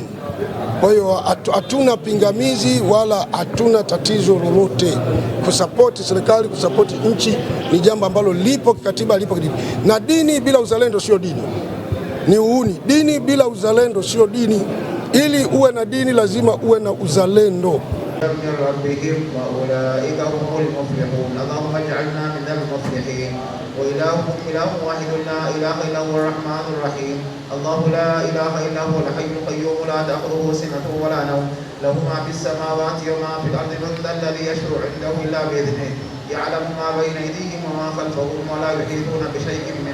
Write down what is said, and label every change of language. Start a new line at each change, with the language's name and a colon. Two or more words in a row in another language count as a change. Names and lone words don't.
Swahili: Kwa hiyo hatuna pingamizi wala hatuna tatizo lolote. Kusapoti serikali, kusapoti nchi ni jambo ambalo lipo kikatiba, lipo kidini. Na dini bila uzalendo sio dini. Ni uhuni. Dini bila uzalendo sio dini. Ili uwe na dini lazima uwe na uzalendo.
Arabic: اللهم اجعلنا من المفلحين وإلهكم إله واحد لا إله إلا هو الرحمن الرحيم الله لا إله إلا هو الحي القيوم لا تأخذه سنة ولا نوم له ما في السماوات وما في الأرض من ذا الذي يشفع عنده إلا بإذنه يعلم ما بين أيديهم وما خلفهم ولا يحيطون بشيء من